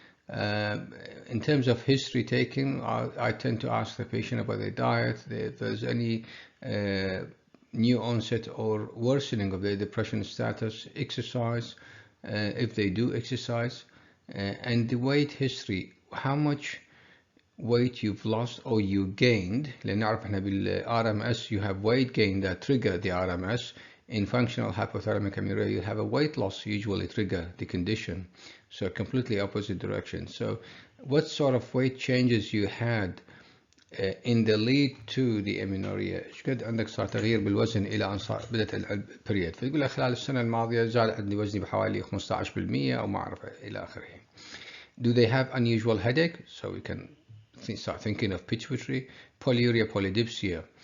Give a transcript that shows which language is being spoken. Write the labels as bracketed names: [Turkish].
[English] In terms of history taking, I tend to ask the patient about their diet, if there's any new onset or worsening of their depression status, exercise, if they do exercise, and the weight history, how much weight you've lost or you gained. [Arabic] لأن نعرف احنا بالRMS [English] you have weight gain that trigger the RMS. In functional hypothalamic amenorrhea, you have a weight loss usually trigger the condition. So completely opposite direction. So what sort of weight changes you had in the lead to the amenorrhea؟ [Arabic] ايش قد عندك صار تغيير بالوزن الى ان صار بدأت البريود؟ فيقول لك خلال السنة الماضية زاد عندي وزني بحوالي 15% او ما اعرف الى اخره. [English] Do they have unusual headache? So we can start thinking of pituitary, polyuria, polydipsia.